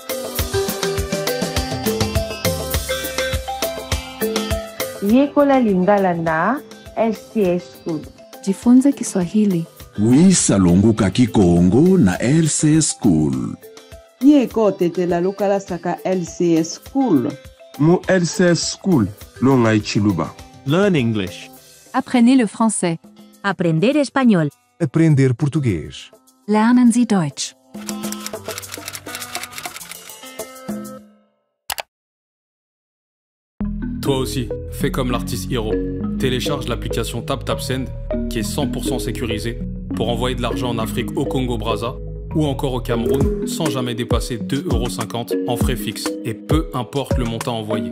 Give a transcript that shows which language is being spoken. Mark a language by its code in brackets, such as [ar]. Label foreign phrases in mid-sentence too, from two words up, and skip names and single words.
[ln] Yekola lingala na LCS School. [sw] Jifunze Kiswahili. [kg] Wisa longuka kikongo na LCS School. [ln] Yeko tetela lokala saka LCS School. [lua] Mu LCS School lo ngai chiluba. [en] Learn English. [fr] Apprenez le français. [es] Aprender español. [pt] Aprender português. [de] Lernen Sie Deutsch. [fr] Toi aussi, fais comme l'artiste Hiro. Télécharge l'application TapTapSend qui est 100% sécurisée pour envoyer de l'argent en Afrique au Congo-Brazza ou encore au Cameroun sans jamais dépasser 2,50 € en frais fixes et peu importe le montant envoyé.